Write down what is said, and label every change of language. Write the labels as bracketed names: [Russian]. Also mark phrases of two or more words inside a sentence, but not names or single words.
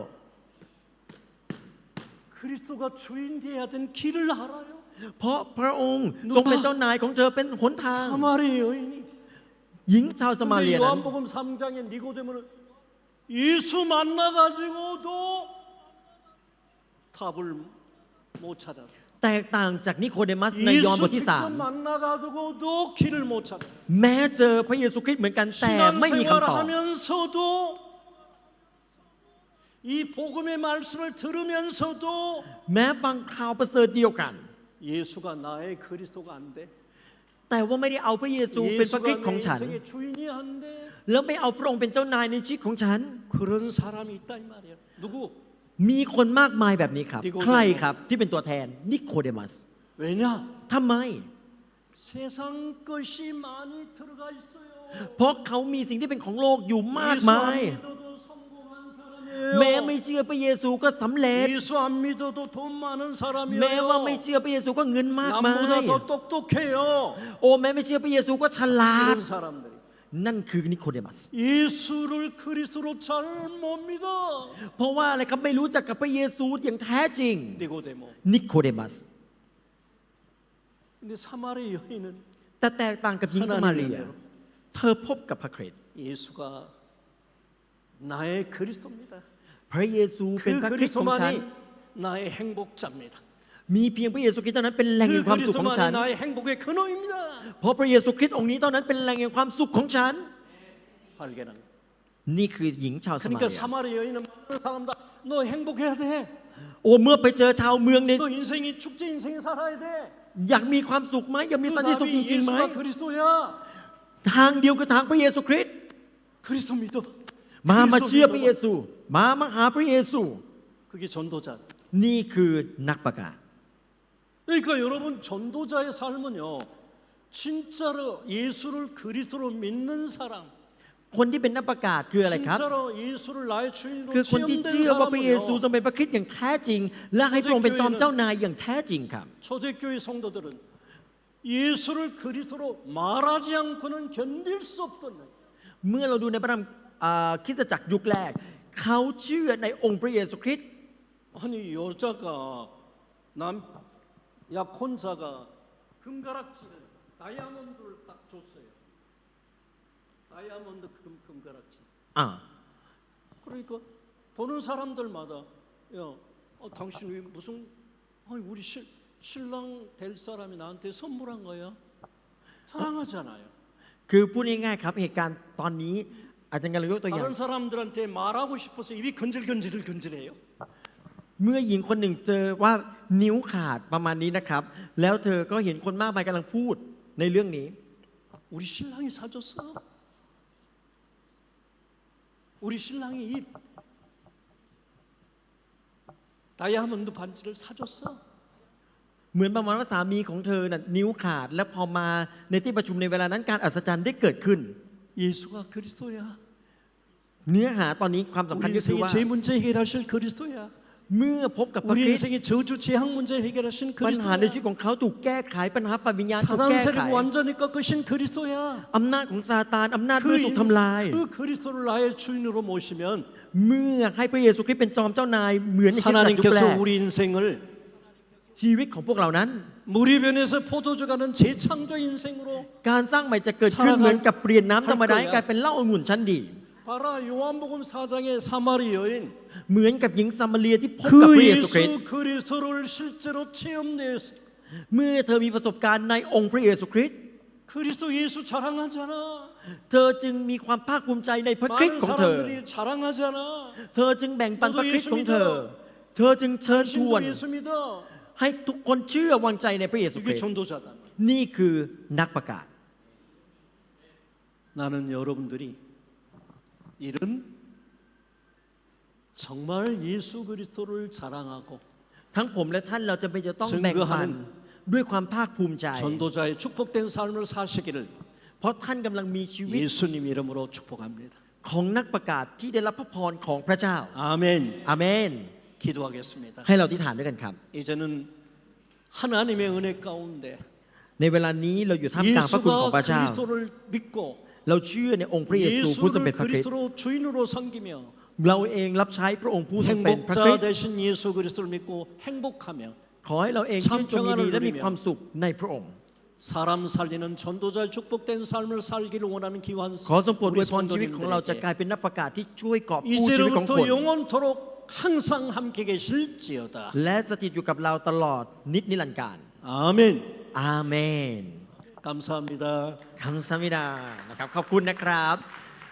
[Korean] 그리스도가 주인 되어야 된 길을 알아요. [Thai] เพราะพระองค์ทรงเป็นเจ้านายของเธอเป็นหนทาง [Korean] 사마리 여인이. [Thai] หญิงชาวสมาเรี [Korean] 근데 [Thai] ยนั้น [Korean] 요한복음 3장에 니고데모는 예수 만나가지고도 답을 못 찾았어. [Thai] แตกต่างจากนิโคเดมัสในยอห์นบ [Korean] 예수 [Thai] ทที่ [Korean] 직접 만나가지고도 길을 못 찾았어. [Thai] 3 แม้เจอพระเยซูคริสต์เหมือนกันแต่ไม่มีคำตอบ [Korean] 신앙생활하면서도 이 복음의 말씀을 들으면서도 [Thai] แม้ฟังข่าวประเสริฐเดียวกัน [Korean] 예수가 나의 그리스도가 안 돼. [Thai] แต่ว่าไม่ได้เอาพระเยซูเป็นพระคริสต์ของ [Korean] 예수가 내 [Thai] ฉัน [Korean] 인생의 주인이 한데 [Thai] แล้วไม่เอาพระองค์เป็นเจ้านายในชีวิตของฉัน [Korean] 그런 사람이 있다 이 말이야. 누구? [Thai] มีคนมากมายแบบนี้ครับ นิโคเดมัส ใครครับที่เป็นตัวแทนนิโคเดมัส [Korean] 왜냐? [Thai] ทำไม [Korean] 세상 것이 많이 들어가 있어요. [Thai] เพราะเขามีสิ่งที่เป็นของโลกอยู่มากมาย [Korean] 예수 안 믿어도 성공한 사람이에요. [Thai] แม้ไม่เชื่อพระเยซูก็สำเร็จ [Korean] 예수 안 믿어도 돈 많은 [Thai] แม้ว่าไม่ [Korean] 사람이에요. [Thai] เชื่อพระเยซูก็เงินมากมาย [Korean] 남보다 더 똑똑해요. [Thai] โอ้แม้ไม่เชื่อพระเยซูก็ฉลาด [Korean] 이런 사람들이 [Thai] นั่นคือนิโคเดมัส [Korean] 예수를 그리스도로 잘 못 믿어. [Thai] เพราะว่าอะไรครับไม่รู้จักกับพระเยซูอย่างแท้จริง [Korean] 니고데모. [Thai] นิโคเดมัส [Korean] 근데 사마리 여인은 [Thai] แต่แตกต่างกับหญิงสมาเรีย เธอพบกับพระคริสต์ [Korean] 예수가 나의 그리스도입니다. [Thai] พระเยซูเป็น [Korean] 그 [Thai] พระคริสต์ของฉัน [Korean] 그리스도만이 나의 행복자입니다. [Thai] มีเพียงพระเยซูคริสต์เท่านั้นเป็นแหล่งแห่ [Korean] 그 [Thai] งความสุขของฉัน [Korean] 그리스도만이 나의 행복의 근원입니다. [Thai] เพราะพระเยซูคริสต์องค์นี้เท่านั้นเป็นแหล่งแห่งความสุขของฉัน [Korean] 발견한. [Thai] นี่คือหญิงชาวสมา [Korean] 그러니까 [Thai] เรีย [Korean] 사마리 여인은 많은 사람다. 너 행복해야 돼. [Thai] โอ้เมื่อไปเจอชาวเมืองเนี่ย [Korean] 너 인생이 축제 인생 살아야 돼. [Thai] อยากมีความสุขไหมอยากมี [Korean] 그 [Thai] สันติสุขจ [Korean] 답이 [Thai] ริงๆไหม [Korean] 예수가 그리스도야. [Thai] ทางเดียวคือทางพระเยซูคริสต์ [Korean] 그리스도 믿어. [Thai] มาเชื่อ [Korean] 그리스도 [Thai] พระเย [Korean] 믿어. [Thai] ซูมาหาพระเยซู [Korean] 그게 전도자. [Thai] นี่คือนักประกาศ [Korean] 그러니까 여러분 전도자의 삶은요. 진짜로 예수를 그리스도로 믿는 사람. [Thai] คนที่เป็นนักประกาศคืออะไรครับ [Korean] 진짜로 예수를 나의 주인으로 [Thai] คือคนที่ [Korean] 체험된 [Thai] เชื่อว่าพระเยซู [Korean] 사람은요. [Thai] ทรงเป็นพระคริสต์อย่างแท้จริง และให้พระองค์เป็นจอมเจ้านายอย่างแท้จริงครับ [Korean] 초대교회 성도들은 예수를 그리스도로 말하지 않고는 견딜 수 없던 [Thai] เมื่อเราดูในพระธรรมคริสตจักรยุคแรก เขาเชื่อในองค์พระเยซูคริสต์ [Korean] 아니 여자가 남 약혼자가 금가락지를 다이아몬드를 딱 줬어요. 다이아몬드 금가락지. อ่า 그러니까 보는 사람들마다 야, 당신 왜 무슨 아니 우리 신랑 될 사람이 나한테 선물한 거야? 사랑하잖아요. [Thai] คือพูดง่ายๆครับเหตุการณ์ตอนนี้อาจารย์กำลังยกตัวอย่าง [Korean] 다른 사람들한테 말하고 싶어서 입이 건질건질건질해요. [Thai] เมื่อหญิงคนหนึ่งเจอว่านิ้วขาดประมาณนี้นะครับ แล้วเธอก็เห็นคนมากมายกำลังพูดในเรื่องนี้ [Korean] 우리 신랑이 사줬어. 우리 신랑이 입 다이아몬드 반지를 사줬어. [Thai] เหมือนประมาณว่าสามีของเธอน่ะนิ้วขาด และพอมาในที่ประชุมในเวลานั้นการอัศจรรย์ได้เกิดขึ้น [Korean] 예수가 그리스도야. [Thai] เนื้อหาตอนนี้ความสำคัญ [Korean] 우리 [Thai] ก็คือ [Korean] 인생의 [Thai] ว่า [Korean] 죄 문제 해결하실 그리스도야. [Thai] เมื่อพบกับพระ [Korean] 우리 [Thai] คริสต์ [Korean] 인생의 저주 재앙 문제 해결하신 [Thai] ปัญหาใน [Korean] 그리스도야. [Thai] ชีวิตของเขาถูกแก้ไขปัญหาฝ่ายวิญญาณถูก [Korean] 사단 [Thai] แก้ไข [Korean] 세력 완전히 꺾으신 그리스도야. [Thai] อำนาจของซาตานอำนาจมืดถูกทำลาย [Korean] 그 그리스도를 나의 주인으로 모시면 [Thai] เมื่อให้พระเยซูคริสต์เป็นจอมเจ้านายเหมือนในคริสตจักรยุคแร [Korean] 하나님께서 [Thai] ก [Korean] 우리 인생을 [Thai] ชีวิตของพวกเรานั้น [Korean] 무리변에서 포도주 가는 재창조 인생으로 [Thai] การสร้างใหม่จะเกิดขึ้นเหมือนกับเปลี่ยนน้ำธรรมดาให้กลายเป็นเหล้าองุ่นชั้นดี [Korean] 봐라 요한복음 4장의 사마리 여인 [Thai] เหมือนกับหญิงซามาเรียที่พบกับ [Korean] 그 [Thai] พระเยซูคริสต์ [Korean] 예수 그리스도를 실제로 체험했어. [Thai] เมื่อเธอมีประสบการณ์ในองค์พระเยซูคริสต์ [Korean] 그리스도 예수 자랑하잖아. [Thai] เธอจึงมีความภาคภูมิใจในพระคริสต์ [Korean] 많은 [Thai] ของเธอ [Korean] 사람들이 자랑하잖아. [Thai] เธอจึงแบ่งปันพระคริสต์ของเธอ เธอจึงเชิญชวน [Korean] 신도 예수 믿어. [Thai] ให้ทุกคนเชื่อวางใจในพระเยซูค [Korean] 이게 [Thai] ริสต์ [Korean] 전도자다. [Thai] นี่คือนักประกาศ [Korean] 나는 여러분들이 이런 정말 예수 그리스도를 자랑하고 [Thai] ทั้งผมและท่านเราจะไปจะต้องแบ่งปันด้วยความภาคภูมิใจ [Korean] 전도자의 축복된 삶을 사시기를 [Thai] เพราะท่านกำลังมีชีวิต [Korean] 예수님 이름으로 축복합니다. [Thai] ของนักประกาศที่ได้รับพระพรของพระเจ้า [Korean] 아멘. [Thai] อาเมน [Korean] 기도하겠습니다. [Thai] ให้เราอธิษฐานด้วยกันครับ [Korean] 이제는 하나님의 은혜 가운데 [Thai] ในเวลานี้เราอยู่ท่ามกลางพระคุณของ [Korean] 예수가 [Thai] พระเจ้า [Korean] 그리스도를 믿고 [Thai] เราเชื่อในองค์พระเยซูผู้ทรงเป็น [Korean] 예수를 [Thai] พระคริสต์ [Korean] 그리스도로 주인으로 섬기며 [Thai] เราเองรับใช้พระองค์ผู้ทรงเป็นพระคริส [Korean] 행복자 [Thai] ต์ [Korean] 되신 예수 그리스도를 믿고 행복하며 [Thai] ขอให้เราเองชื่นชมยินดีและมีความสุขในพระองค์ [Korean] 사람 살리는 전도자의 축복된 삶을 살기를 원하는 기환 [Thai] ขอทรงโปรดอ [Korean] 우리 [Thai] วยพรชีวิตของเราจะกลาย [Korean] 성도님들에게 [Thai] เป็นนักประกาศที่ช่วยกอบกู้ชีวิตของคน [Korean] 이제로부터 영원토록 항상 함께 계실지어다. [Thai] และสถิตอยู่กับเราตลอดนิจนิรันดร์การ [Korean] 아멘. [Thai] อาเมน [Korean] 감사합니다. [Thai] คำสมิดานะครับขอบคุณนะครับ